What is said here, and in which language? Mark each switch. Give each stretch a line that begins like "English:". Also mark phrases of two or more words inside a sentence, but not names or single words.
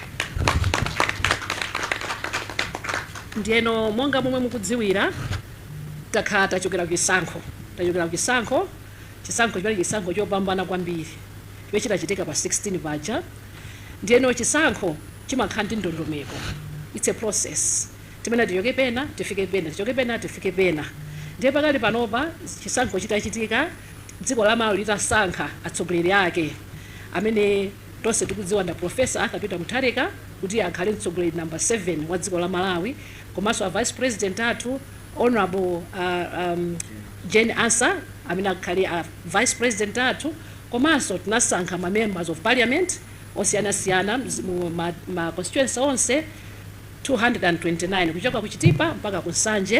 Nyanja: Ndiyeno monga momwe mukudziwira takhala tachokera ku chisankho chimene chisankho chopambana kwambiri chimene chitachitika pa 16 paja. Ndiyeno chisankho chimakhala ndi ndondomeko,
English: it's a process.
Nyanja: Timene tichoke pena tifike pena, tichoke pena tifike pena. Ndiye pakali panopa chisankho chitachitika dziko la Malawi litasankha atsogoleri ake amene tonse tikudziwa nda Professor Arthur Peter Mutharika kuti akhale mtsogoleri number 7 wa dziko la Malawi, komanso a Vice President athu Honorable Jane Asa amene akhale a Vice President athu, komanso tinasankha ma
English: members of parliament
Nyanja: osiyanasiyana ma constituency onse 229 kuchoka ku Chitipa mpaka ku Nsanje.